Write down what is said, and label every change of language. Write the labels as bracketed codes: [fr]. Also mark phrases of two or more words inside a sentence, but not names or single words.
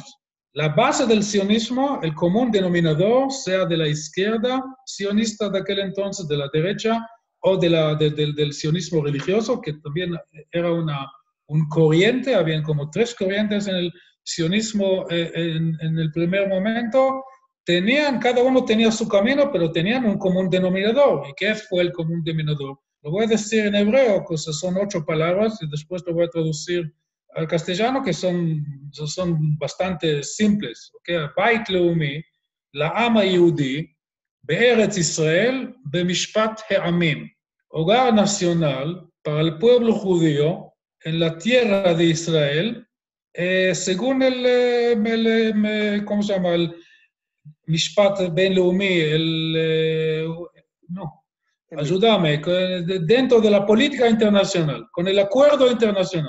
[es] La base del sionismo, el común denominador, sea de la izquierda sionista de aquel entonces, de la derecha, o del sionismo religioso, que también era un corriente, habían como 3 corrientes en el sionismo en el primer momento, cada uno tenía su camino, pero tenían un común denominador. ¿Y qué fue el común denominador? Lo voy a decir en hebreo, que son 8 palabras, y después lo voy a traducir al castellano, que son bastante simples. [he] ¿Okay? בית לאומי, לעם היהודי, בארץ ישראל, במשפט העמים. [es] Hogar nacional para el pueblo judío en la tierra de Israel, según ¿cómo se llama? El [he] משפט בין־לאומי, [es] no, ayúdame, dentro de la política internacional, con el acuerdo internacional.